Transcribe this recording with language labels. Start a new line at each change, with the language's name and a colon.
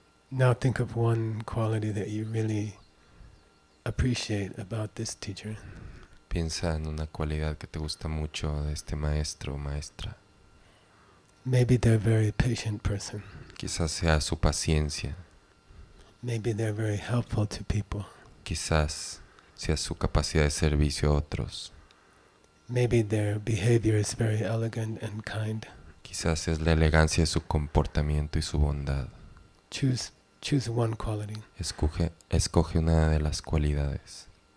English: Now think of one quality that you really appreciate about this teacher.
Spanish: Piensa en una cualidad que te gusta mucho de este maestro o maestra.
English: Maybe they're a very patient person.
Spanish: Quizás sea su paciencia.
English: Maybe they're very helpful to people.
Spanish: Quizás sea su capacidad de servicio a otros.
English: Maybe their behavior is very elegant and kind.
Spanish: Quizás es la elegancia de su comportamiento y su bondad.
English: Choose one quality.
Spanish: Escoge una de las cualidades.